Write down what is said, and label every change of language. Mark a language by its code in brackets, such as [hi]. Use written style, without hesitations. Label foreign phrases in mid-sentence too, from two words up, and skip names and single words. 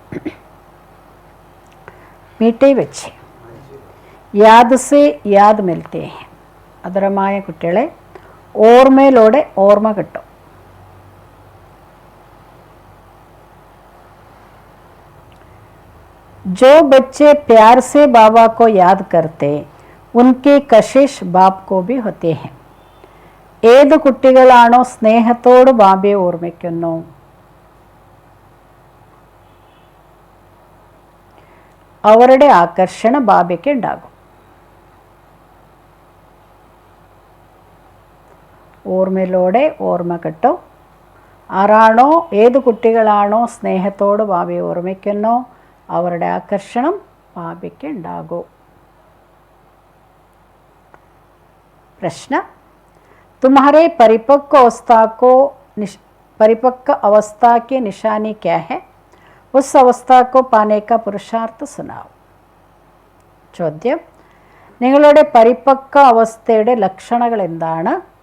[hi] मीठे बच्चे याद से याद मिलते हैं। [ml] അതരമായ കുട്ടികളെ ഓർമ്മയിലൂടെ ഓർമ്മ കിട്ടും. [hi] जो बच्चे प्यार से बाबा को याद करते उनके कशिश बाप को भी होते हैं. [ml] ഏത് കുട്ടികളാണോ സ്നേഹത്തോട് ബാബയെ ഓർമ്മിക്കുന്നു അവരുടെ ആകർഷണം ബാബയ്ക്ക് ഉണ്ടാകും. ഓർമ്മയിലൂടെ ഓർമ്മ കിട്ടും. ആരാണോ ഏത് കുട്ടികളാണോ സ്നേഹത്തോട് ബാബയെ ഓർമ്മിക്കുന്നോ അവരുടെ ആകർഷണം ബാബയ്ക്ക് ഉണ്ടാകും. [hi] प्रश्न, तुम्हारे परिपक्व अवस्था की निशानी क्या है? उस अवस्था को पाने का पुरुषार्थ सुनाओ. [ml] ചോദ്യം, നിങ്ങളുടെ പരിപക്വ അവസ്ഥയുടെ ലക്ഷണങ്ങൾ എന്താണ്?